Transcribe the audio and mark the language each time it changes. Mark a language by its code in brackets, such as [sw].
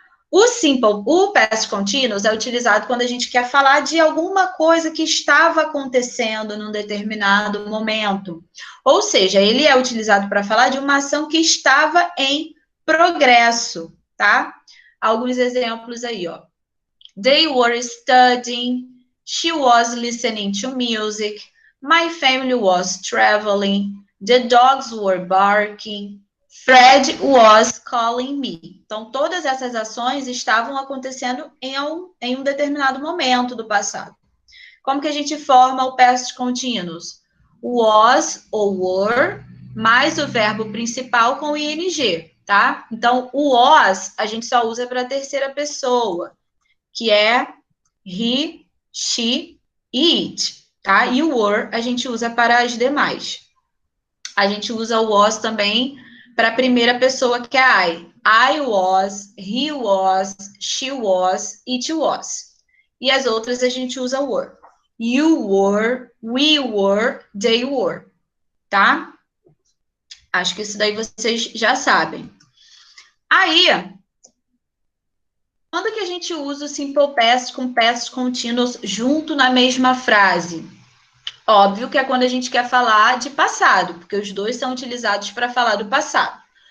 [pt] O past continuous é utilizado quando a gente quer falar de alguma coisa que estava acontecendo num determinado momento. Ou seja, ele é utilizado para falar de uma ação que estava em progresso, tá? Alguns exemplos aí, ó. [en] They were studying, she was listening to music, my family was traveling, the dogs were barking, Fred was calling me. [pt] Então, todas essas ações estavam acontecendo em um determinado momento do passado. Como que a gente forma o past continuous? Was ou were, mais o verbo principal com ing, tá? Então, o was a gente só usa para a terceira pessoa, que é he, she e it, tá? E o were a gente usa para as demais. A gente usa o was também para a primeira pessoa, que é I. [en] I was, he was, she was, it was. [pt] E as outras a gente usa were. [en] You were, we were, they were. [pt] Tá? Acho que isso daí vocês já sabem. Aí, quando que a gente usa o simple past com past continuous junto na mesma frase? Óbvio que é quando a gente quer falar de passado, porque os dois são utilizados para falar do passado.